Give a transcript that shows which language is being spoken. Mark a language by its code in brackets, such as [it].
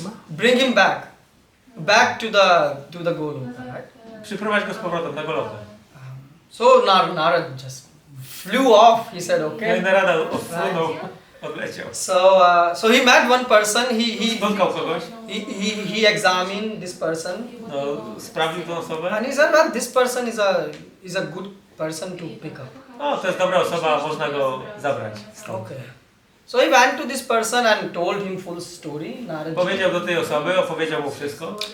[en] Bring him back to the Goloka, right? [pl] Przyprowadź go z powrotem na Golokę. [en] So Narad just flew off. He said, [pl] No i [en] okay. [pl] Narada odsunął, odleciał. [en] So he met one person. [pl] Spotkał kogoś, [en] He examined this person, [pl] no, sprawdził tę osobę. [en] and he said, well, this person is a good person to pick up. [pl] O, to jest dobra osoba, można go zabrać. [en] Okay. So he went to this person and told him full story. Naradji. [pl] Powiedział do tej osoby, opowiedział mu wszystko.